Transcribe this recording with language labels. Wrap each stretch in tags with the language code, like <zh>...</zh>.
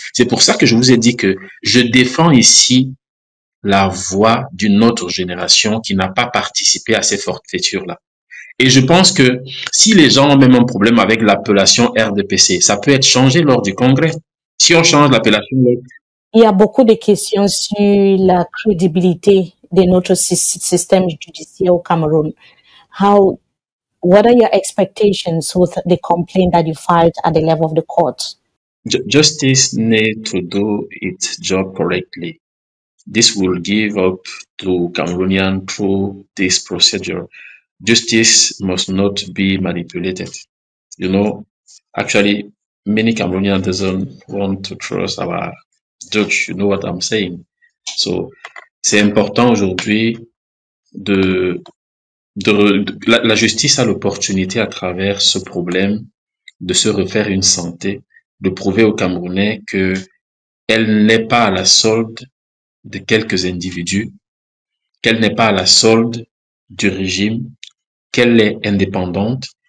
<fr>C'est pour ça que je vous ai dit que je défends ici la voix d'une autre génération qui n'a pas participé à ces forfaitures-là. Et je pense que si les gens ont même un problème avec l'appellation RDPC, ça peut être changé lors du congrès. Si on change l'appellation, il y a beaucoup de questions sur la crédibilité de notre système judiciaire au Cameroun.</fr> <en>What are your expectations with the complaint that you filed at the level of the court? Justice needs to do its job correctly. This will give up to Cameroonian through this procedure. Justice must not be manipulated. You know, actually, many Cameroonians doesn't want to trust our judge. You know what I'm saying?</en> <fr>So, c'est important aujourd'hui la justice a l'opportunité à travers ce problème de se refaire une santé, de prouver aux Camerounais que elle n'est pas à la solde de quelques individus, qu'elle n'est pas à la solde du régime, qu'elle est indépendante.</fr>